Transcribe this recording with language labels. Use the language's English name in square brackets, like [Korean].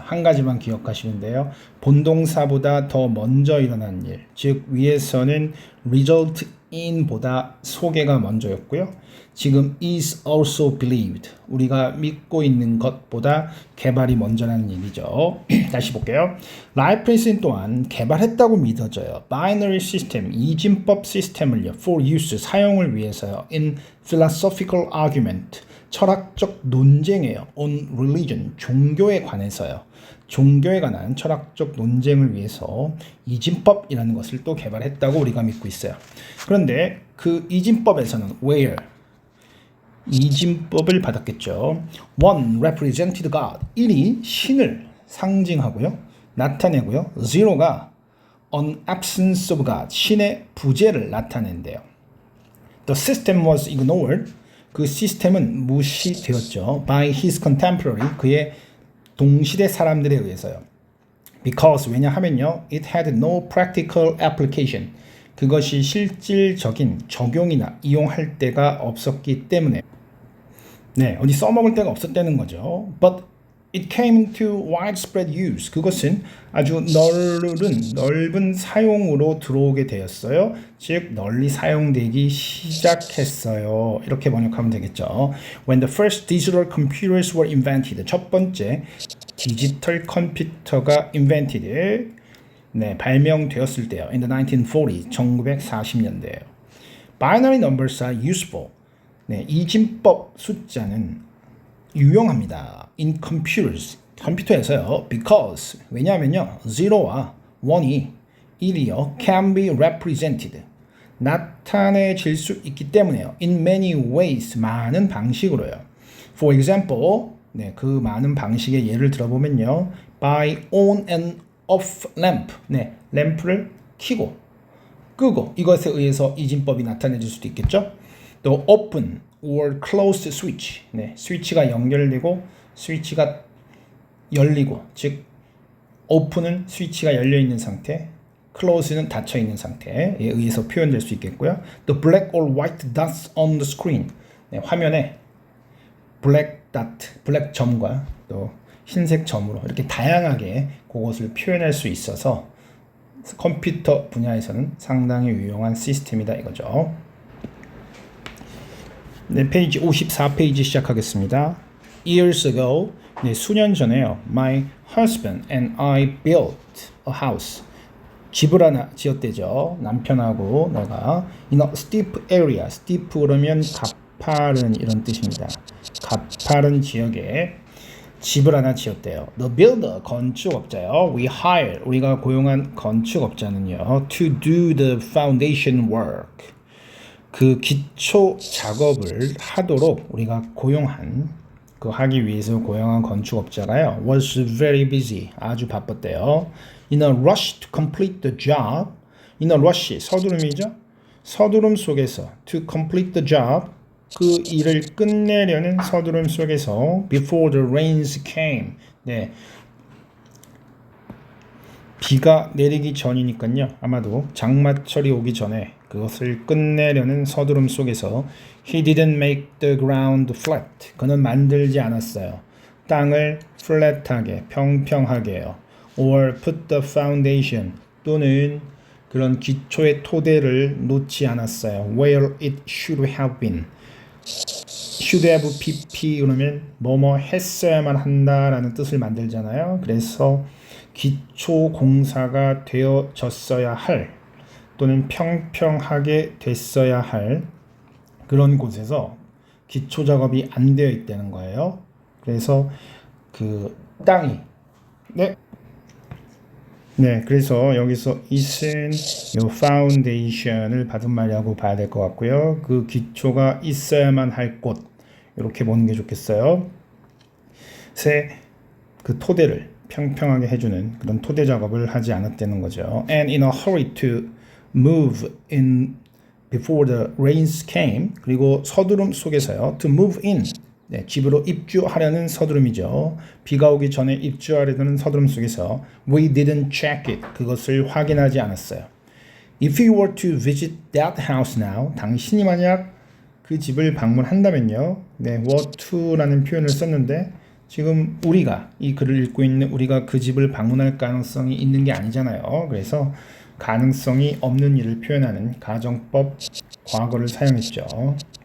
[Korean] 한 가지만 기억하시면 돼요. 본동사보다 더 먼저 일어난 일, 즉 위에서는 [English] result in [Korean] 보다 소개가 먼저였고요. 지금 [English] is also believed, [Korean] 우리가 믿고 있는 것보다 개발이 먼저라는 얘기죠. 다시 볼게요. 라이프니츠 또한 개발했다고 믿어져요. 바이너리 시스템, 이진법 시스템을요. [English] for use, [Korean] 사용을 위해서요. [English] in philosophical argument, [Korean] 철학적 논쟁이에요. [English] on religion, [Korean] 종교에 관해서요. 종교에 관한 철학적 논쟁을 위해서 이진법이라는 것을 또 개발했다고 우리가 믿고 있어요. 그런데 그 이진법에서는 where 이진법을 받았겠죠. [English] One represented God. [Korean] 1이 신을 상징하고요. 나타내고요. [English] Zero가 an absence of God. [Korean] 신의 부재를 나타낸대요. [English] The system was ignored. [Korean] 그 시스템은 무시되었죠. [English] By his contemporary. [Korean] 그의 동시대 사람들에 의해서요. [English] Because [Korean] 왜냐하면요. [English] It had no practical application. [Korean] 그것이 실질적인 적용이나 이용할 데가 없었기 때문에 네, 어디 써먹을 데가 없었다는 거죠. [English] But it came into widespread use. [Korean] 그것은 아주 넓은 사용으로 들어오게 되었어요. 즉 널리 사용되기 시작했어요. 이렇게 번역하면 되겠죠. [English] When the first digital computers were invented. [Korean] 첫 번째 디지털 컴퓨터가 [English] invented. [Korean] 네, 발명되었을 때요. [English] In the 1940s, [Korean] 1940년대예요. [English] Binary numbers are useful. [Korean] 네, 이진법 숫자는 유용합니다. [English] In computers, [Korean] 컴퓨터에서요. [English] Because, [Korean] 왜냐하면요. 0와 1이 1이요. [English] Can be represented. [Korean] 나타내질 수 있기 때문에요. [English] In many ways, [Korean] 많은 방식으로요. [English] For example, [Korean] 네, 그 많은 방식의 예를 들어보면요. [English] By on and off lamp. [Korean] 네, 램프를 켜고 끄고 이것에 의해서 이진법이 나타내질 수도 있겠죠. [English] 또 open or closed switch. [Korean] 네, 스위치가 연결되고 스위치가 열리고, 즉 open은 스위치가 열려 있는 상태, close는 닫혀 있는 상태에 의해서 표현될 수 있겠고요. [English] 또 black or white dots on the screen. [Korean] 네, 화면에 black dot, black 점과 또 흰색 점으로 이렇게 다양하게 그것을 표현할 수 있어서 컴퓨터 분야에서는 상당히 유용한 시스템이다 이거죠. 네, 페이지 54페이지 시작하겠습니다. [English] Years ago, [Korean] 네, 수년 전에요. [English] My husband and I built a house. [Korean] 집을 하나 지었대죠. 남편하고 내가 [English] in a steep area. [Korean] steep 그러면 가파른 이런 뜻입니다. 가파른 지역에 집을 하나 지었대요. [English] The builder, [Korean] 건축업자요. [English] We hire, [Korean] 우리가 고용한 건축업자는요. [English] To do the foundation work. [Korean] 그 기초 작업을 하도록 우리가 고용한, 그 하기 위해서 고용한 건축업자가요. [English] Was very busy. [Korean] 아주 바빴대요. [English] In a rush to complete the job. In a rush, [Korean] 서두름이죠. 서두름 속에서 [English] to complete the job. [Korean] 그 일을 끝내려는 서두름 속에서 [English] before the rains came. [Korean] 네. 비가 내리기 전이니까요. 아마도 장마철이 오기 전에 그것을 끝내려는 서두름 속에서 [English] he didn't make the ground flat. [Korean] 그는 만들지 않았어요. 땅을 flat하게, 평평하게요. [English] or put the foundation. [Korean] 또는 그런 기초의 토대를 놓지 않았어요. [English] where it should have been. [Korean] should have pp 그러면 뭐뭐 했어야만 한다라는 뜻을 만들잖아요. 그래서 기초 공사가 되어졌어야 할, 또는 평평하게 됐어야 할 그런 곳에서 기초 작업이 안 되어 있다는 거예요. 그래서 그 땅이 그래서 여기서 isn't 요 foundation을 받은 말이라고 봐야 될 것 같고요. 그 기초가 있어야만 할 곳 이렇게 보는 게 좋겠어요. 그 토대를 평평하게 해주는 그런 토대 작업을 하지 않았다는 거죠. [English] And in a hurry to move in before the rains came. [Korean] 그리고 서두름 속에서요. [English] To move in. [Korean] 집으로 입주하려는 서두름이죠. 비가 오기 전에 입주하려는 서두름 속에서 [English] We didn't check it. [Korean] 그것을 확인하지 않았어요. [English] If you were to visit that house now. [Korean] 당신이 만약 그 집을 방문한다면요. were to라는 표현을 썼는데 지금 우리가 이 글을 읽고 있는 우리가 그 집을 방문할 가능성이 있는 게 아니잖아요. 그래서 가능성이 없는 일을 표현하는 가정법 과거를 사용했죠.